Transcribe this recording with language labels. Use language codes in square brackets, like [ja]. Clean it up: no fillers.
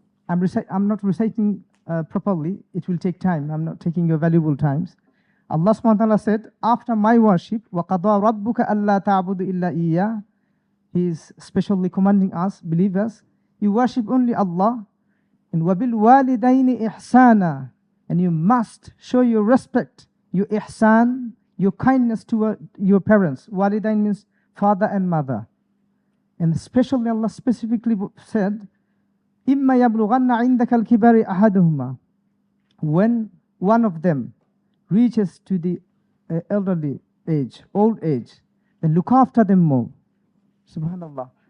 [en] I'm not reciting properly. It will take time. I'm not taking your valuable times. Allah subhanahu wa ta'ala said, after my worship, [ar] وَقَضَى رَبُّكَ أَلَّا تَعْبُدُ إِلَّا إِيَّهُ. [en] He is specially commanding us, believers, you worship only Allah. And [ar] وَبِالْوَالِدَيْنِ إِحْسَانًا. [en] And you must show your respect, your ihsan, your kindness to your parents. Walidain means father and mother. And especially Allah specifically said, [ar] إِمَّا يَبْلُغَنَّ عِنْدَكَ الْكِبَرِ أَحَدُهُمَا. [en] When one of them reaches to the elderly age, old age, then look after them more. Subhanallah.